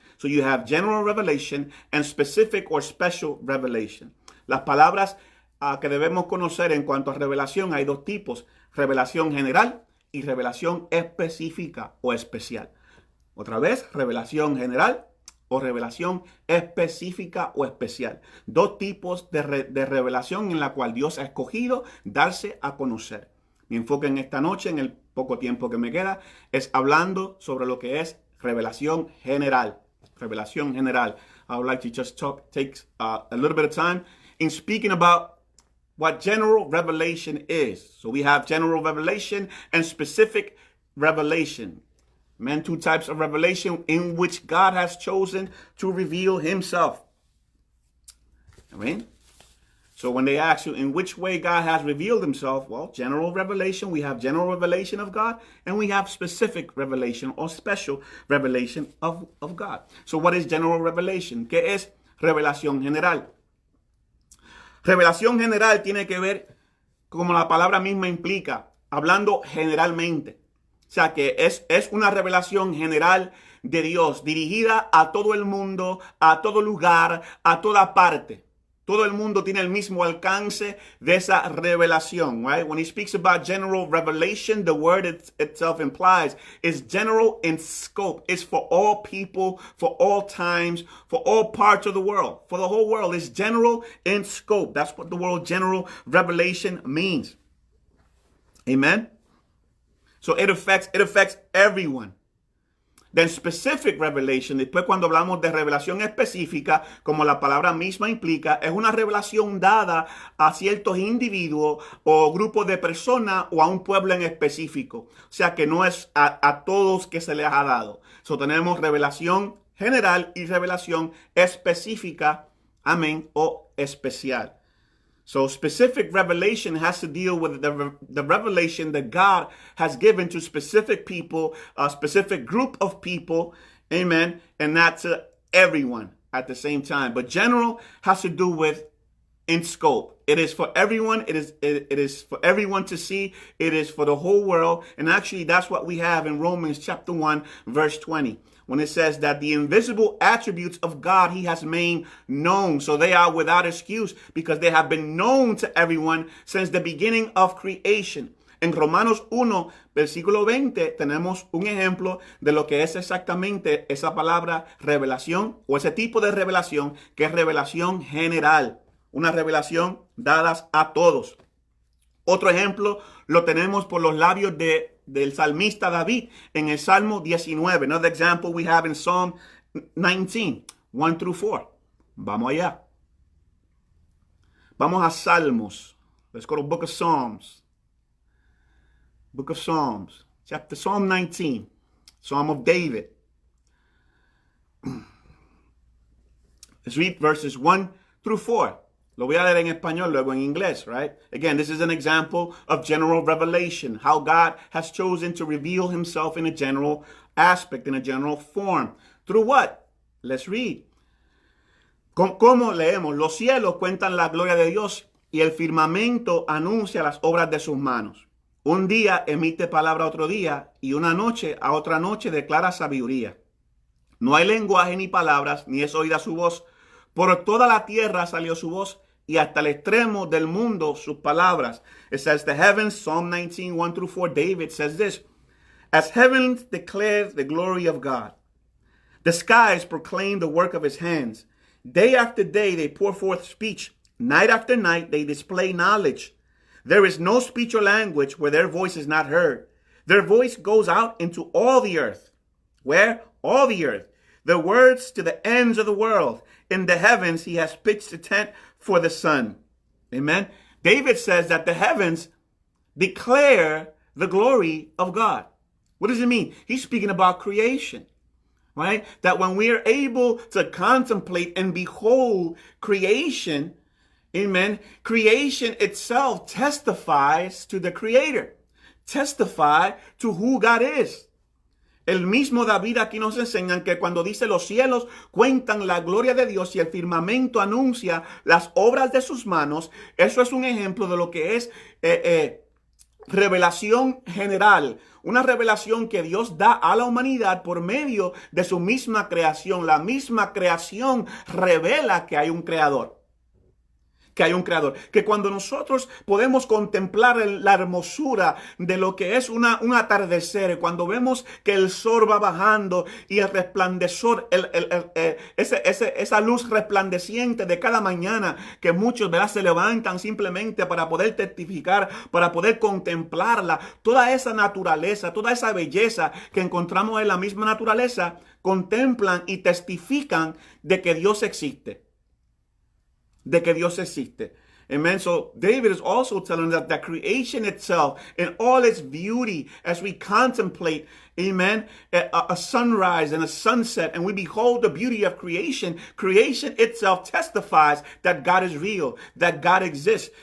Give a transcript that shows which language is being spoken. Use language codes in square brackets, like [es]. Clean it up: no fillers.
[en] So you have general revelation and specific or special revelation. [es] Las palabras que debemos conocer en cuanto a revelación, hay dos tipos: revelación general y revelación específica o especial. Otra vez, revelación general o revelación específica o especial. Dos tipos de revelación en la cual Dios ha escogido darse a conocer. Mi enfoque en esta noche, en el poco tiempo que me queda, es hablando sobre lo que es revelación general. Revelación general. [en] I would like to just take a little bit of time in speaking about what general revelation is. So we have general revelation and specific revelation. Man, two types of revelation in which God has chosen to reveal himself. Amen. So when they ask you in which way God has revealed himself, well, general revelation, we have general revelation of God, and we have specific revelation or special revelation of God. So what is general revelation? [es] ¿Qué es revelación general? Revelación general tiene que ver, como la palabra misma implica, hablando generalmente. O sea, que es una revelación general de Dios, dirigida a todo el mundo, a todo lugar, a toda parte. Todo el mundo tiene el mismo alcance de esa revelación, right? [en] When he speaks about general revelation, the word itself implies is general in scope. It's for all people, for all times, for all parts of the world. For the whole world, it's general in scope. That's what the word general revelation means. Amen? So it affects everyone. Then specific revelation, [es] después cuando hablamos de revelación específica, como la palabra misma implica, es una revelación dada a ciertos individuos o grupos de personas o a un pueblo en específico. O sea que no es a todos que se les ha dado. So tenemos revelación general y revelación específica, amén, o especial. [en] So specific revelation has to deal with the revelation that God has given to specific people, a specific group of people, amen, and not to everyone at the same time. But general has to do with in scope. It is for everyone. It is for everyone to see. It is for the whole world. And actually, that's what we have in Romans chapter 1, verse 20. When it says that the invisible attributes of God he has made known. So they are without excuse because they have been known to everyone since the beginning of creation. [es] En Romanos 1, versículo 20, tenemos un ejemplo de lo que es exactamente esa palabra revelación o ese tipo de revelación que es revelación general. Una revelación dada a todos. Otro ejemplo lo tenemos por los labios del salmista David en el Salmo 19. [en] Another example we have in Psalm 19, 1 through 4. [es] Vamos allá. Vamos a Salmos. [en] Let's go to Book of Psalms. Book of Psalms. Chapter Psalm 19. Psalm of David. Let's read verses 1 through 4. [es] Lo voy a leer en español, luego en inglés, right? [en] Again, this is an example of general revelation, how God has chosen to reveal himself in a general aspect, in a general form. Through what? Let's read. [es] ¿Cómo leemos? Los cielos cuentan la gloria de Dios y el firmamento anuncia las obras de sus manos. Un día emite palabra a otro día y una noche a otra noche declara sabiduría. No hay lenguaje ni palabras, ni es oída su voz. Por toda la tierra salió su voz y hasta el extremo del mundo sus palabras. [en] It says the heavens, Psalm 19, 1 through 4, David says this. As heavens declare the glory of God, the skies proclaim the work of his hands. Day after day they pour forth speech. Night after night they display knowledge. There is no speech or language where their voice is not heard. Their voice goes out into all the earth. Where? All the earth. Their words to the ends of the world. In the heavens he has pitched a tent for the sun. Amen. David says that the heavens declare the glory of God. What does it mean? He's speaking about creation, right? That when we are able to contemplate and behold creation, amen, creation itself testifies to the Creator, testify to who God is. [es] El mismo David aquí nos enseña que cuando dice los cielos cuentan la gloria de Dios y el firmamento anuncia las obras de sus manos, eso es un ejemplo de lo que es revelación general, una revelación que Dios da a la humanidad por medio de su misma creación. La misma creación revela que hay un creador. Que hay un creador, que cuando nosotros podemos contemplar la hermosura de lo que es un atardecer, cuando vemos que el sol va bajando y el resplandecor, esa luz resplandeciente de cada mañana, que muchos, ¿verdad?, se levantan simplemente para poder testificar, para poder contemplarla, toda esa naturaleza, toda esa belleza que encontramos en la misma naturaleza, contemplan y testifican de que Dios existe. De que Dios existe. Amen. [en] So David is also telling us that creation itself in all its beauty, as we contemplate, amen, a sunrise and a sunset, and we behold the beauty of creation, creation itself testifies that God is real, that God exists.